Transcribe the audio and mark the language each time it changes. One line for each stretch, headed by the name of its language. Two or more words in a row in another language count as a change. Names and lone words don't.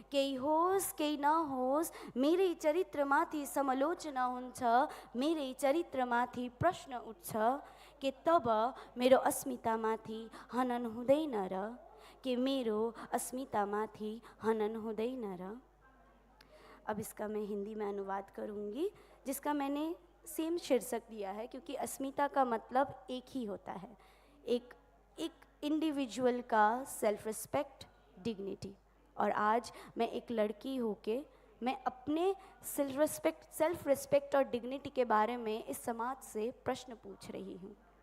Nepali: केही होस् केही नहोस् मेरै चरित्रमाथि समालोचना हुन्छ, मेरै चरित्रमाथि प्रश्न उठ्छ के तब मेरो अस्मितामाथि हनन हुँदैन र, के मेरो अस्मितामाथि हनन हुँदैन र।
Hindi: अब इसका मैं हिंदी में अनुवाद करूँगी, जिसका मैंने सेम शीर्षक दिया है क्योंकि अस्मिता का मतलब एक ही होता है, एक इंडिविजुअल का
English: self respect, dignity.
Hindi: और आज मैं एक लड़की होके मैं अपने
English: self respect
Hindi: और डिग्निटी के बारे में इस समाज से प्रश्न पूछ रही हूँ।